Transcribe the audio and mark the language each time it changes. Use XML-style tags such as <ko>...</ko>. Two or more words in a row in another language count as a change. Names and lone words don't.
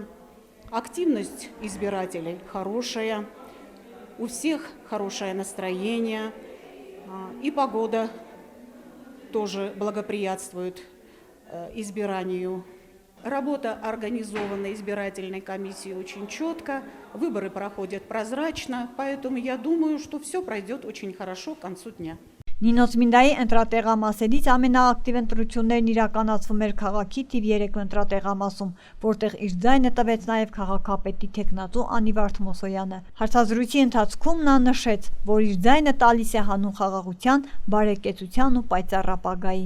<ru>Активность избирателей хорошая, у всех хорошее настроение, и погода тоже благоприятствует избиранию. Работа организованной избирательной комиссии очень четко, выборы проходят прозрачно, поэтому я думаю, что все пройдет очень хорошо к концу дня.</ru> <hy>Նինո Ծմինդայի ընտրատեղամասերից ամենաակտիվ ընտրություններն իրականացվում էր քաղաքի թիվ 3 ընտրատեղամասում, որտեղ իր ձայնը տվեց նաև քաղաքապետի թեկնածու Անի Վարդմոսոյանը։ Հարցազրույցի ընթացքում նա նշեց, որ իր ձայնը տալիս է հանուն խաղաղության, բարեկեցության ու պայծառ ապագայի։</hy>